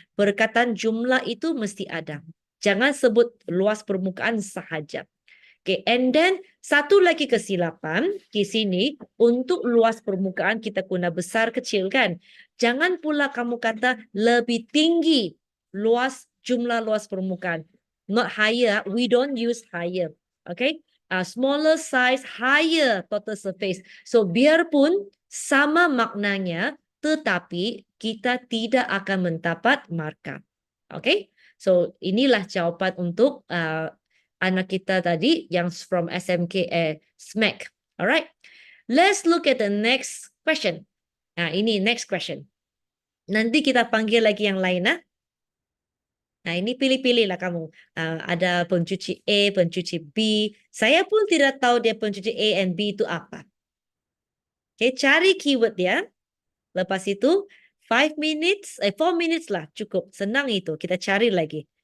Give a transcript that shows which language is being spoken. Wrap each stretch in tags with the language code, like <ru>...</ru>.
<ms>Perkataan jumlah itu mesti ada. Jangan sebut luas permukaan sahaja. Okay, and then satu lagi kesilapan di sini, untuk luas permukaan kita guna besar kecil kan. Jangan pula kamu kata lebih tinggi jumlah luas permukaan.</ms> <en>Not higher, we don't use higher. Okay, smaller size, higher total surface. So biarpun</en> <ms>sama maknanya, tetapi kita tidak akan mendapat markah. Okay, so inilah jawapan untuk anak kita tadi yang from SMK SMAC.</ms> <en>Alright, let's look at the next question.</en> <ms>Nah, ini</ms> <en>next question.</en> <ms>Nanti kita panggil lagi yang lain, nah. Nah, ini pilih-pilih lah kamu. Ada pencuci A, pencuci B. Saya pun tidak tahu dia pencuci A and B itu apa. Okay, cari keyword dia. Lepas itu, 4 minutes lah cukup. Senang itu. Kita cari lagi.</ms>